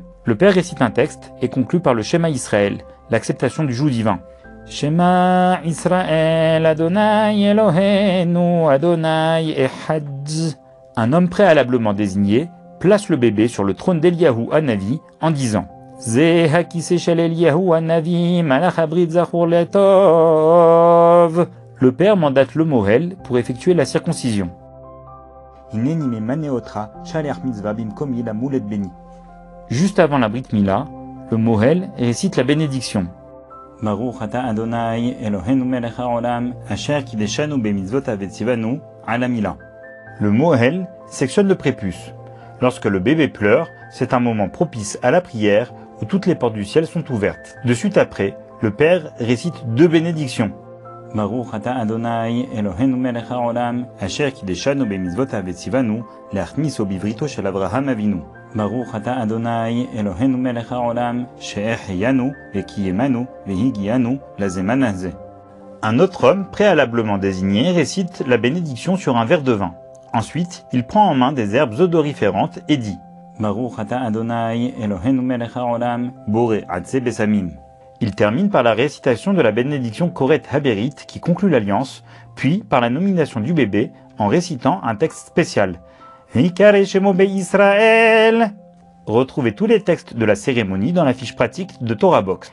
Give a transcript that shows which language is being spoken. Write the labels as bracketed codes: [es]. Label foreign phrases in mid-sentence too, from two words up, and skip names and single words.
[fr] Le père récite un texte et conclut par le [he] שמע ישראל, [fr] l'acceptation du joug divin. [he] שמע ישראל ה' אלוהינו ה' אחד. [fr] Un homme préalablement désigné place le bébé sur le trône d'Eliyahu Hanavi en disant [he] זה הכסא של אליהו הנביא מלאך הברית זכור לטוב. [fr] Le père mandate le mohel pour effectuer la circoncision. Juste avant la [he] ברית מילה, [fr] le mohel récite la bénédiction. [he] ברוך אתה ה' אלוהינו מלך העולם אשר קדשנו במצוותיו וציוונו על המילה. [fr] Le mohel sectionne le prépuce. Lorsque le bébé pleure, c'est un moment propice à la prière où toutes les portes du ciel sont ouvertes. De suite après, le père récite 2 bénédictions. [he] ברוך אתה ה' אלוהינו מלך העולם אשר קדשנו במצוותיו וציוונו להכניסו בבריתו של אברהם אבינו. ברוך אתה ה' אלוהינו מלך העולם שהחיינו וקיימנו והגיענו לזמן הזה. [fr] Un autre homme préalablement désigné récite la bénédiction sur un verre de vin. Ensuite, il prend en main des herbes odoriférantes et dit [he] ברוך אתה ה' אלוהינו מלך העולם בורא עצי בשמים. [fr] Il termine par la récitation de la bénédiction [he] כורת הברית [fr] qui conclut l'alliance, puis par la nomination du bébé en récitant un texte spécial. [he] ייקרא שמו ישראל. [fr] Retrouvez tous les textes de la cérémonie dans la fiche pratique de Torah Box.